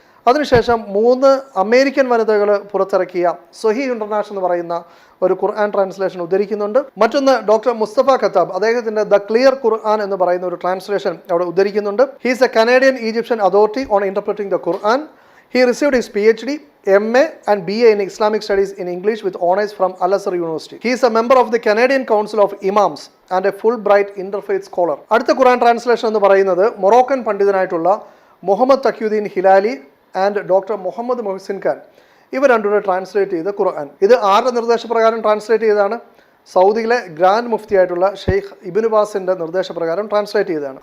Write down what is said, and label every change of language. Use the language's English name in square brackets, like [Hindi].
[Malayalam] അതിനുശേഷം 3 അമേരിക്കൻ വനിതകൾ പുറത്തിറക്കിയ സ്വഹി ഇൻ്റർനാഷണൽ എന്ന് പറയുന്ന ഒരു ഖുർആൻ ട്രാൻസ്ലേഷൻ ഉദ്ധരിക്കുന്നുണ്ട്. മറ്റൊന്ന് ഡോക്ടർ മുസ്തഫ ഖത്താബ്, അദ്ദേഹത്തിൻ്റെ ദ ക്ലിയർ ഖുർആൻ എന്ന് പറയുന്ന ഒരു ട്രാൻസ്ലേഷൻ അവിടെ ഉദ്ധരിക്കുന്നുണ്ട്. [English] He's a Canadian Egyptian authority on interpreting the Quran. He received his PhD, MA and BA in Islamic Studies in English with honors from Al Azhar University. He is a member of the Canadian Council of Imams and a Fulbright Interfaith Scholar. [Malayalam] അടുത്ത ഖുർആൻ translation എന്ന് പറയുന്നത് Moroccan പണ്ഡിതനായിട്ടുള്ള Muhammad തഖ്യുദ്ദീൻ ഹിലാലി and doctor Muhammad Mohsin Khan, ഇവർ രണ്ടുപേരെ translate ചെയ്ത ഖുർആൻ. ഇത് ആരുടെ നിർദ്ദേശപ്രകാരം translate ചെയ്തതാണ്? സൗദിയിലെ ഗ്രാൻഡ് മുഫ്തി ആയിട്ടുള്ള ഷെയ്ഖ് ഇബ്നു ബാസിൻ്റെ നിർദ്ദേശപ്രകാരം ട്രാൻസ്ലേറ്റ് ചെയ്തതാണ്.